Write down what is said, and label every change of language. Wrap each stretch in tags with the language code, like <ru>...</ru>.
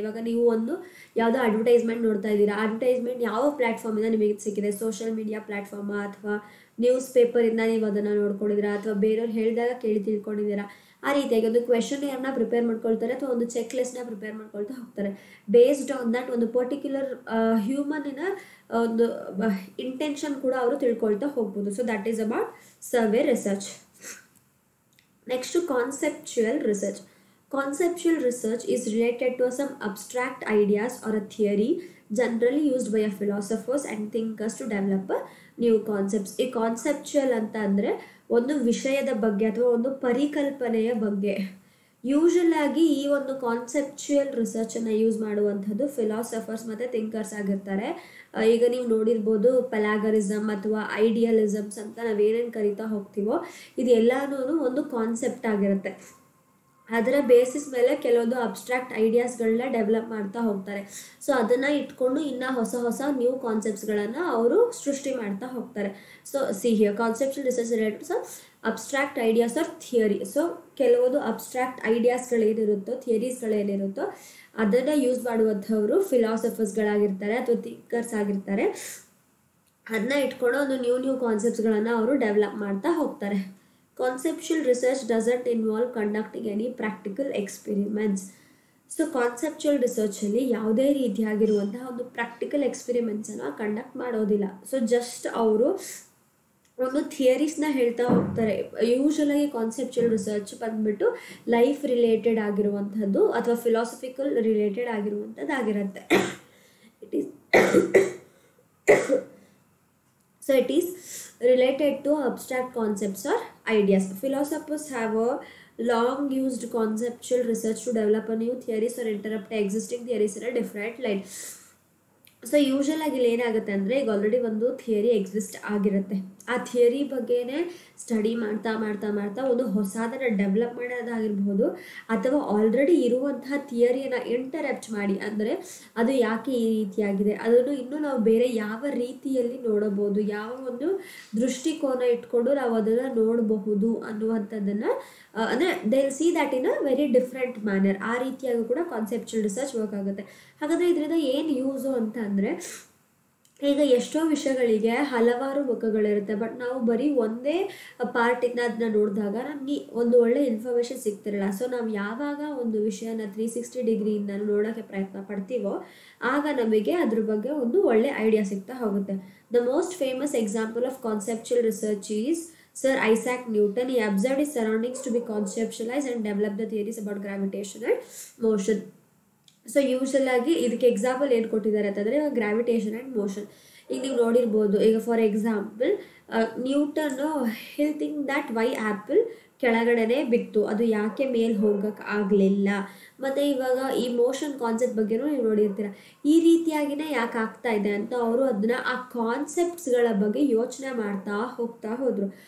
<kn>ಇವಾಗ ನೀವು ಒಂದು ಯಾವುದೋ ಅಡ್ವರ್ಟೈಸ್ಮೆಂಟ್ ನೋಡ್ತಾ ಇದ್ದೀರಾ, ಅಡ್ವರ್ಟೈಸ್ಮೆಂಟ್ ಯಾವ ಪ್ಲ್ಯಾಟ್ಫಾರ್ಮಿಂದ ನಿಮಗೆ ಸಿಕ್ಕಿದೆ, ಸೋಷಿಯಲ್ ಮೀಡಿಯಾ ಪ್ಲ್ಯಾಟ್ಫಾರ್ಮಾ ಅಥವಾ ನ್ಯೂಸ್ ಪೇಪರಿಂದ ನೀವು ಅದನ್ನು ನೋಡ್ಕೊಂಡಿದ್ದೀರಾ ಅಥವಾ ಬೇರೆಯವ್ರು ಹೇಳಿದಾಗ ಕೇಳಿ ತಿಳ್ಕೊಂಡಿದ್ದೀರಾ. ಆ ರೀತಿಯಾಗಿ ಒಂದು ಕ್ವೆಶನ್ನೇರ್ನ ಪ್ರಿಪೇರ್ ಮಾಡ್ಕೊಳ್ತಾರೆ ಅಥವಾ ಒಂದು ಚೆಕ್ ಲಿಸ್ಟ್ನ ಪ್ರಿಪೇರ್ ಮಾಡ್ಕೊಳ್ತಾ ಹೋಗ್ತಾರೆ.</kn> <en>based on that</en> <kn>ಒಂದು ಪರ್ಟಿಕ್ಯುಲರ್ ಹ್ಯೂಮನಿನ ಒಂದು ಇಂಟೆನ್ಷನ್ ಕೂಡ ಅವರು ತಿಳ್ಕೊಳ್ತಾ ಹೋಗ್ಬೋದು.</kn> <en>So that is about survey research. Next to conceptual research. Conceptual research is related to some abstract ideas or a theory generally used by philosophers and thinkers to develop new concepts.</en> <kn>ಈ conceptual ಅಂತ ಅಂದರೆ ಒಂದು ವಿಷಯದ ಬಗ್ಗೆ ಅಥವಾ ಒಂದು ಪರಿಕಲ್ಪನೆಯ ಬಗ್ಗೆ. ಯೂಶಲ್ ಆಗಿ ಈ ಒಂದು ಕಾನ್ಸೆಪ್ಚುಯಲ್ ರಿಸರ್ಚನ್ನು ಯೂಸ್ ಮಾಡುವಂಥದ್ದು ಫಿಲಾಸಫರ್ಸ್ ಮತ್ತು ಥಿಂಕರ್ಸ್ ಆಗಿರ್ತಾರೆ. ಈಗ ನೀವು ನೋಡಿರ್ಬೋದು ಪೆಲಾಗರಿಸಮ್ ಅಥವಾ ಐಡಿಯಲಿಸಮ್ಸ್ ಅಂತ ನಾವೇನೇನು ಕರಿತಾ ಹೋಗ್ತೀವೋ ಇದೆಲ್ಲನೂ ಒಂದು ಕಾನ್ಸೆಪ್ಟ್ ಆಗಿರುತ್ತೆ. ಅದರ ಬೇಸಿಸ್ ಮೇಲೆ ಕೆಲವೊಂದು ಅಬ್ಸ್ಟ್ರಾಕ್ಟ್ ಐಡಿಯಾಸ್ಗಳನ್ನ ಡೆವಲಪ್ ಮಾಡ್ತಾ ಹೋಗ್ತಾರೆ. ಸೊ ಅದನ್ನು ಇಟ್ಕೊಂಡು ಇನ್ನು ಹೊಸ ಹೊಸ ನ್ಯೂ ಕಾನ್ಸೆಪ್ಟ್ಸ್ಗಳನ್ನು ಅವರು ಸೃಷ್ಟಿ ಮಾಡ್ತಾ ಹೋಗ್ತಾರೆ.</kn> <en>So here conceptual research related so abstract ideas or theory.</en> <kn>So ಕೆಲವೊಂದು ಅಬ್ಸ್ಟ್ರಾಕ್ಟ್ ಐಡಿಯಾಸ್ಗಳೇನಿರುತ್ತೋ ಥಿಯರೀಸ್ಗಳೇನಿರುತ್ತೋ ಅದನ್ನು ಯೂಸ್ ಮಾಡುವಂಥವರು ಫಿಲಾಸಫರ್ಸ್ಗಳಾಗಿರ್ತಾರೆ ಅಥವಾ ಥಿಂಕರ್ಸ್ ಆಗಿರ್ತಾರೆ. ಅದನ್ನ ಇಟ್ಕೊಂಡು ಒಂದು ನ್ಯೂ ಕಾನ್ಸೆಪ್ಟ್ಸ್ಗಳನ್ನು ಅವರು ಡೆವಲಪ್ ಮಾಡ್ತಾ ಹೋಗ್ತಾರೆ.</kn> <en>Conceptual research doesn't involve conducting any practical experiments.</en> <kn>So conceptual ರಿಸರ್ಚಲ್ಲಿ ಯಾವುದೇ ರೀತಿಯಾಗಿರುವಂತಹ ಒಂದು ಪ್ರಾಕ್ಟಿಕಲ್ ಎಕ್ಸ್ಪೆರಿಮೆಂಟ್ಸನ್ನು ಕಂಡಕ್ಟ್ ಮಾಡೋದಿಲ್ಲ. ಸೊ ಜಸ್ಟ್ ಅವರು ಒಂದು ಥಿಯರೀಸ್ನ ಹೇಳ್ತಾ ಹೋಗ್ತಾರೆ. ಯೂಶಲಾಗಿ ಕಾನ್ಸೆಪ್ಚುಯಲ್ ರಿಸರ್ಚ್ ಬಂದ್ಬಿಟ್ಟು ಲೈಫ್ ರಿಲೇಟೆಡ್ ಆಗಿರುವಂಥದ್ದು ಅಥವಾ ಫಿಲಾಸಫಿಕಲ್ ರಿಲೇಟೆಡ್ ಆಗಿರುವಂಥದ್ದು ಆಗಿರುತ್ತೆ.</kn> <en>It is So it is related to abstract concepts or ideas. Philosophers have a long used conceptual research to develop a new theories or interrupt existing theories in a different light.</en> <kn>So usual ಆಗಿ ಇಲ್ಲಿ ಏನಾಗುತ್ತೆ ಅಂದರೆ ಈಗ already ಒಂದು theory exist ಆಗಿರುತ್ತೆ. ಆ theory ಬಗ್ಗೆನೇ study ಮಾಡ್ತಾ ಮಾಡ್ತಾ ಮಾಡ್ತಾ ಒಂದು ಹೊಸದನ್ನು ಡೆವಲಪ್ ಮಾಡೋದಾಗಿರ್ಬೋದು ಅಥವಾ ಆಲ್ರೆಡಿ ಇರುವಂತಹ ಥಿಯರಿಯನ್ನು ಇಂಟರಪ್ಟ್ ಮಾಡಿ, ಅಂದರೆ ಅದು ಯಾಕೆ ಈ ರೀತಿಯಾಗಿದೆ, ಅದನ್ನು ಇನ್ನೂ ನಾವು ಬೇರೆ ಯಾವ ರೀತಿಯಲ್ಲಿ ನೋಡಬಹುದು, ಯಾವ ಒಂದು ದೃಷ್ಟಿಕೋನ ಇಟ್ಕೊಂಡು ನಾವು ಅದನ್ನು ನೋಡಬಹುದು ಅನ್ನುವಂಥದ್ದನ್ನು ಅಂದರೆ</kn> <en>They will see that in a very different manner.</en> <kn>ಆ ರೀತಿಯಾಗೂ ಕೂಡ ಕಾನ್ಸೆಪ್ಚುಯಲ್ ರಿಸರ್ಚ್ ವರ್ಕ್ ಆಗುತ್ತೆ. ಹಾಗಾದರೆ ಇದರಿಂದ ಏನು ಯೂಸು ಅಂತ ಅಂದರೆ ಈಗ ಎಷ್ಟೋ ವಿಷಯಗಳಿಗೆ ಹಲವಾರು ಮುಖಗಳಿರುತ್ತೆ, ಬಟ್ ನಾವು ಬರೀ ಒಂದೇ ಪಾರ್ಟಿಂದ ಅದನ್ನ ನೋಡಿದಾಗ ನಮಗೆ ಒಂದು ಒಳ್ಳೆ ಇನ್ಫಾರ್ಮೇಷನ್ ಸಿಗ್ತಿರಲ್ಲ. ಸೊ ನಾವು ಯಾವಾಗ ಒಂದು ವಿಷಯನ 360 ಡಿಗ್ರಿಯಿಂದ ನೋಡೋಕ್ಕೆ ಪ್ರಯತ್ನ ಪಡ್ತೀವೋ ಆಗ ನಮಗೆ ಅದ್ರ ಬಗ್ಗೆ ಒಂದು ಒಳ್ಳೆ ಐಡಿಯಾ ಸಿಗ್ತಾ ಹೋಗುತ್ತೆ.</kn> <en>The most famous example of conceptual research is Sir Isaac Newton. He observed his surroundings to be conceptualized and developed the theories about gravitation and motion.</en> <kn>So usual ಆಗಿ ಇದಕ್ಕೆ ಎಕ್ಸಾಂಪಲ್ ಏನು ಕೊಟ್ಟಿದ್ದಾರೆ ಅಂತಂದರೆ ಗ್ರಾವಿಟೇಷನ್ ಆ್ಯಂಡ್ ಮೋಷನ್. ಈಗ ನೀವು ನೋಡಿರ್ಬೋದು, ಈಗ for example Newton</kn> <en>he'll think that why</en> <kn>apple ಕೆಳಗಡೆನೇ ಬಿತ್ತು, ಅದು ಯಾಕೆ ಮೇಲೆ ಹೋಗಕ್ಕೆ ಆಗಲಿಲ್ಲ. ಮತ್ತು ಇವಾಗ ಈ ಮೋಷನ್ ಕಾನ್ಸೆಪ್ಟ್ ಬಗ್ಗೆನೂ ನೀವು ನೋಡಿರ್ತೀರ, ಈ ರೀತಿಯಾಗಿನೇ ಯಾಕೆ ಆಗ್ತಾ ಇದೆ ಅಂತ ಅವರು ಅದನ್ನ ಆ ಕಾನ್ಸೆಪ್ಟ್ಸ್ಗಳ ಬಗ್ಗೆ ಯೋಚನೆ ಮಾಡ್ತಾ ಹೋಗ್ತಾ ಹೋದರು.</kn>